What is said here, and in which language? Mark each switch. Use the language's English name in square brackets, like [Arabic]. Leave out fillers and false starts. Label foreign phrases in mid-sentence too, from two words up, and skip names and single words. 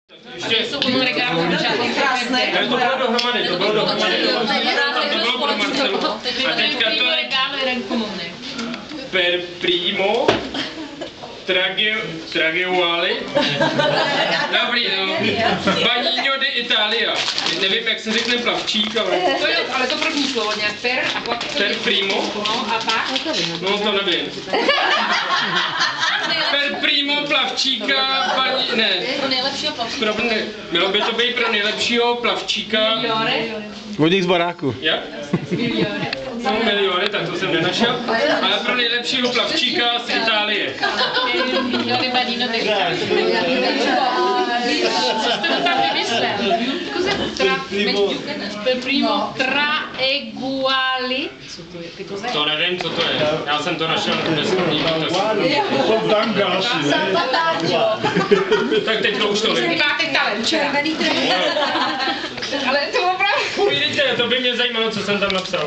[Czech] Ještě jsou u regálu krásné. To bylo dohromady, to bylo pro Marcelu. A teďka to je [Italian] per primo trageuali. [Czech] Dobrý, no. [Italian] Bagno di Italia. [Czech] Nevím, jak se řekne plavčík, ale... To jo, ale to první slovo nějak [Italian] per primo. [Czech] No a pak? No to nevím. [Italian] Per primo [Czech] plavčíka, ne. Pro nejlepšího plavčíka. Mělo by to být pro nejlepšího plavčíka. Vodník z baráku. Jak? No, miliony, tak to jsem nenašel. Ale pro nejlepšího plavčíka z Itálie. Miliony badino de co jste to tam vymyslel? [Italian] Per primo traeguali. [Czech] Co to je? To nevím, co to je. Já jsem to našel bez tak teď to už to nevím. Vy máte talent, ale to opravdu... Povídejte, to by mě zajímalo, co jsem tam napsal.